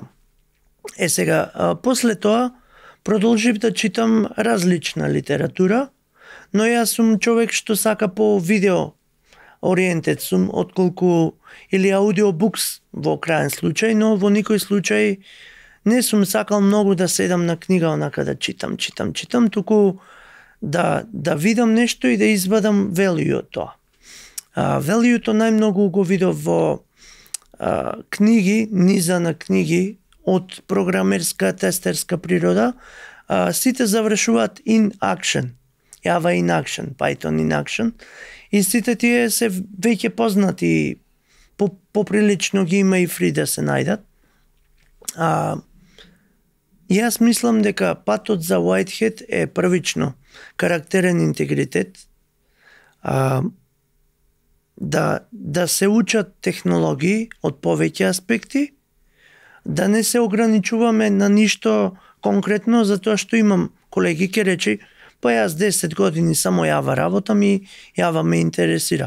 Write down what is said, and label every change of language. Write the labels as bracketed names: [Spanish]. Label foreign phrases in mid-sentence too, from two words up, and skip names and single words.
[Macedonian] Сега, после тоа продолжив да читам различна литература, но јас сум човек што сака по видео ориентет сум, отколку или аудиобукс во крајен случај, но во никој случај не сум сакал многу да седам на книга онака да читам, туку да видам нешто и да извадам value од тоа. Value-то најмногу го видов во книги, низа на книги од програмерска, тестерска природа. Сите завршуваат [English] in action, Java in action, Python in action, [Macedonian] и сите тие се веќе познати, поприлично ги има и фри да се најдат. Јас мислам дека патот за Whitehead е првично карактерен интегритет, да се учат технологии од повеќе аспекти, да не се ограничуваме на ништо конкретно, затоа што имам колеги ке речи, па јас 10 години само Java работам и Java ме интересира.